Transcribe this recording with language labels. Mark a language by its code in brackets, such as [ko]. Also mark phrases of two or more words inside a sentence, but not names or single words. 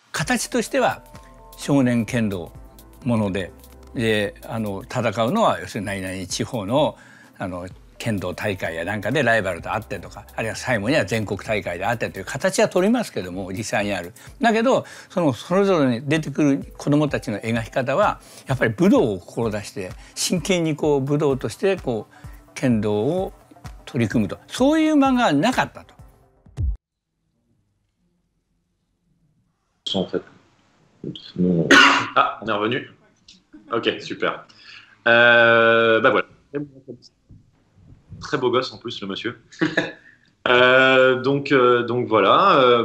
[ja] 形としては少年剣道もので、戦うのは要するに何々地方の剣道大会やなんかでライバルと会ってとか、あるいは最後には全国大会で会ってという形は取りますけども、実際にある。だけどそれぞれに出てくる子どもたちの描き方はやっぱり武道を志して真剣にこう武道としてこう剣道を取り組むと、そういう漫画はなかったと。 [fr] En fait. Ah, on est revenu. Ok, super. Bah voilà. Très beau gosse en plus le monsieur. Donc voilà.